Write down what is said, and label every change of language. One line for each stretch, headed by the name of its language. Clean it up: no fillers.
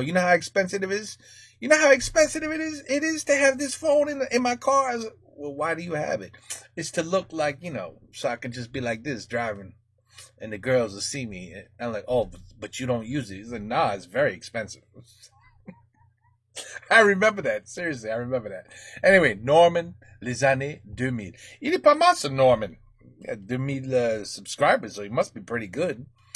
English: You know how expensive it is? You know how expensive it is to have this phone in my car? I was like, well, why do you have it? It's to look like, so I can just be like this driving and the girls will see me. And I'm like, oh, but you don't use it. He's like, nah, it's very expensive. I remember that. Seriously, I remember that.
French: Anyway, Norman, les années 2000. Il est pas mal, ce Norman.
English: He had 2000 subscribers, so he must be pretty good.